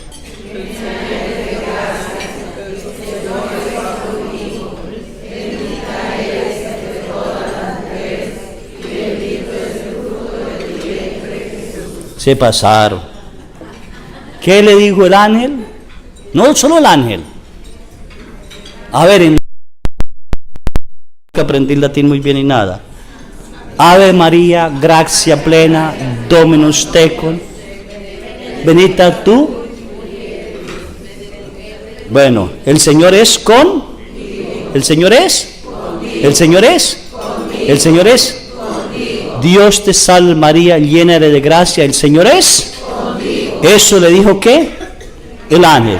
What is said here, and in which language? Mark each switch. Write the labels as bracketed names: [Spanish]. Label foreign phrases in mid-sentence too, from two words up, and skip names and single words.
[Spanish] Se pasaron. ¿Qué le dijo el ángel? No solo el ángel. A ver, que aprendí latín muy bien y nada. [Latin] Ave María, gracia plena, Dominus tecum, benedicta tú. [Spanish] Bueno, el Señor es con. El Señor es. El Señor es. El Señor es. Dios te salve María, llena eres de gracia, el Señor es. Eso le dijo ¿qué? El ángel.